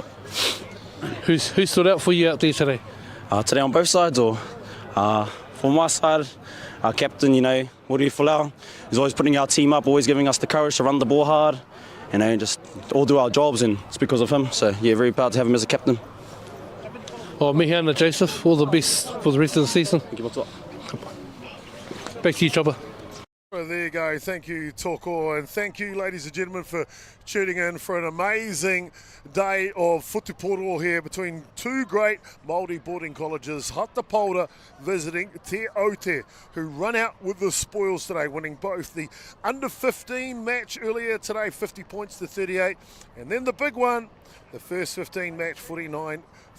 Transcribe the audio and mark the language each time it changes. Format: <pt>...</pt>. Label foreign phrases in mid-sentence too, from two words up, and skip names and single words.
<en>Who stood out for you out there today? Today on both sides, or for my side, our captain, Muri Folau, he's always putting our team up, always giving us the courage to run the ball hard, just all do our jobs, and it's because of him. So yeah, very proud to have him as a captain.</en> <mi>Mihi ana</mi> <en>Joseph, all the best for the rest of the season. Thank you, Back to you, Chopper. Well, there you go. Thank you, Toko, and thank you, ladies and gentlemen, for tuning in for an amazing day of futiporo here between two great Māori boarding colleges, Hato Paora visiting Te Aute, who run out with the spoils today, winning both the under-15 match earlier today, 50 points to 38, and then the big one, the first 15 match, 49-33.</en>